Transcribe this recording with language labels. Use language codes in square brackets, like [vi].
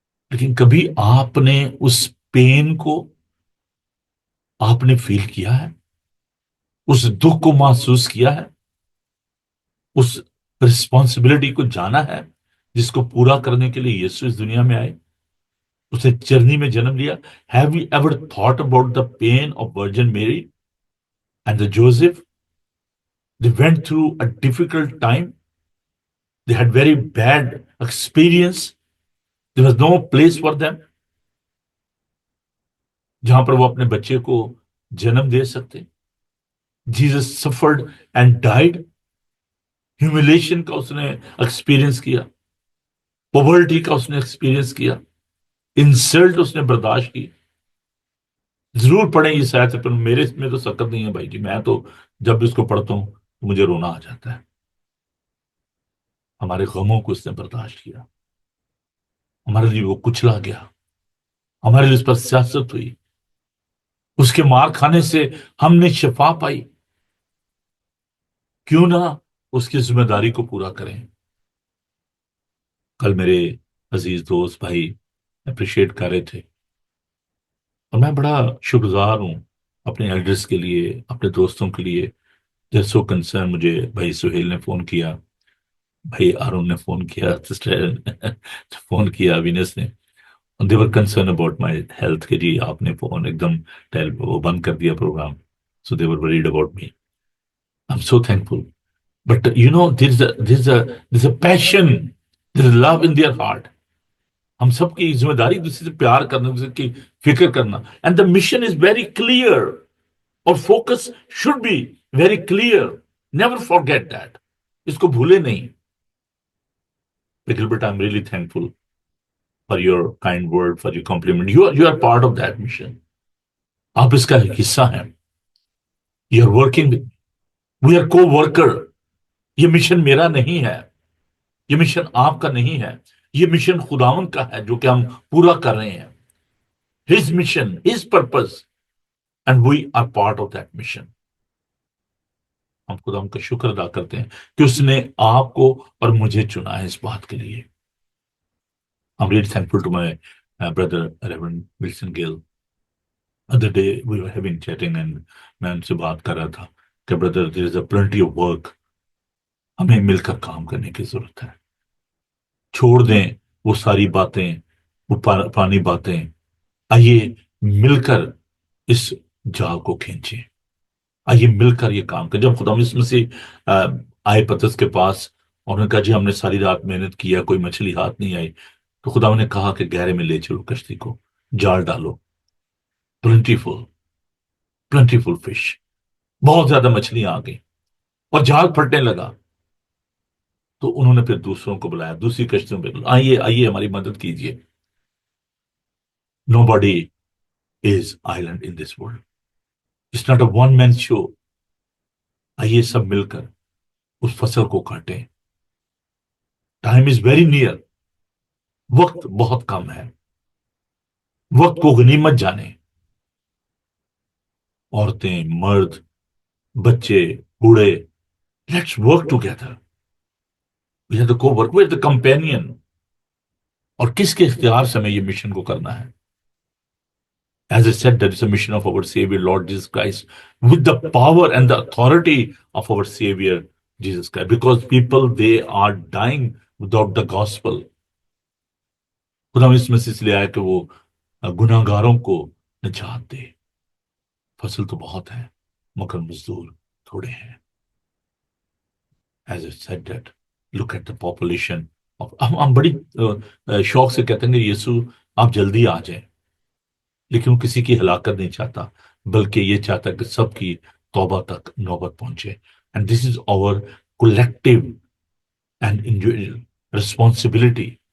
[ur] لیکن کبھی آپ نے اس پین کو آپ نے فیل کیا ہے؟ اس دکھ کو محسوس کیا ہے؟ اس رسپانسبلٹی کو جانا ہے جس کو پورا کرنے کے لیے یسوع اس دنیا میں آئے، اسے چرنی میں جنم لیا؟ [en] Have you ever thought about the pain of Virgin Mary and the Joseph? They went through a difficult time. They had very bad experience. There was no place for them [ur] جہاں پر وہ اپنے بچے کو جنم دے سکتے۔ [en] Jesus suffered and died. [ur] Humiliation کا اس نے experience کیا، پاورٹی کا اس نے ایکسپیرینس کیا، انسلٹ اس نے برداشت کی۔ ضرور پڑھیں یہ آیت، پر میرے میں تو سکت نہیں ہے بھائی جی، میں تو جب اس کو پڑھتا ہوں تو مجھے رونا آ جاتا ہے۔ ہمارے غموں کو اس نے برداشت کیا، ہمارے لیے وہ کچلا گیا، ہمارے لیے اس پر سیاست ہوئی، اس کے مار کھانے سے ہم نے شفا پائی۔ کیوں نہ اس کی ذمہ داری کو پورا کریں۔ کل میرے عزیز دوست بھائی اپریشیٹ کر رہے تھے، اور میں بڑا شکرگزار ہوں اپنے ایلڈرز کے لیے، اپنے دوستوں کے لیے۔ جیسو کنسرن مجھے بھائی سہیل نے فون کیا، بھائی آرون نے فون کیا، سسٹر فون کیا، وینس نے، [en] they were concerned about my health [ur] کہ جی آپ نے فون ایک دم وہ بند کر دیا programme, [en] so they were worried about me۔ I'm so thankful. But you know, there's a passion, there's love in their heart. [ur] ہم سب کی ذمہ داری دوسرے سے پیار کرنا، دوسرے کی فکر کرنا. [en] And the mission is very clear, اور focus should be very clear. Never forget that. [ur] اس کو بھولے نہیں. [en] Gilbert, I'm really thankful for your kind word, for your compliment. You are part of that mission. [ur] آپ اس کا حصہ ہیں. [en] You are working with. We are co-worker. [ur] یہ mission میرا نہیں ہے، یہ مشن آپ کا نہیں ہے، یہ مشن خداوند کا ہے جو کہ ہم پورا کر رہے ہیں. [en] His mission, His purpose, and we are part of that mission. [ur] ہم خداوند کا شکر ادا کرتے ہیں کہ اس نے آپ کو اور مجھے چنا ہے اس بات کے لیے. [en] I'm really thankful to my brother Reverend Wilson Gill. Other day we were having chatting and [ur] میں ان سے بات کر رہا تھا کہ [en] brother, there is a plenty of work. [ur] ہمیں مل کر کام کرنے کی ضرورت ہے. چھوڑ دیں وہ ساری باتیں، وہ پرانی باتیں. آئیے مل کر اس جال کو کھینچیں. آئیے مل کر یہ کام کریں. جب خدا مسیح آئے پترس کے پاس اور انہوں نے کہا جی ہم نے ساری رات محنت کیا، کوئی مچھلی ہاتھ نہیں آئی، تو خدا نے کہا کہ گہرے میں لے چلو کشتی کو، جال ڈالو. پلنٹیفل فش، بہت زیادہ مچھلیاں آ گئی اور جال پھٹنے لگا. تو انہوں نے پھر دوسروں کو بلایا، دوسری کشتیوں پہ، آئیے ہماری مدد کیجیے. [en] Nobody is island in this world. It's not a one man show. [ur] آئیے سب مل کر اس فصل کو کاٹیں. [en] Time is very near. [ur] وقت بہت کم ہے. وقت کو غنیمت جانیں. عورتیں، مرد، بچے، بوڑھے، [en] Let's work together. We have to co work with the companion. [ur] اور کس کے اختیار سے ہمیں یہ مشن کو کرنا ہے؟ [en] As I said, that is a mission of our Savior, Lord Jesus Christ, with the power and the authority of our Savior, Jesus Christ. Because people, they are dying without the gospel. [ur] خدا اس میں سے اس لیے آیا کہ وہ گناہ گاروں کو نجات دے. فصل تو بہت ہے مگر مزدور تھوڑے ہیں. [en] As I said that, look at the population of. [ur] ہم بڑی شوق سے کہتے ہیں کہ یسوع آپ جلدی آ جائیں، لیکن وہ کسی کی ہلاکت نہیں چاہتا، بلکہ یہ چاہتا کہ سب کی توبہ تک نوبت پہنچے. [en] And this is our collective and individual responsibility.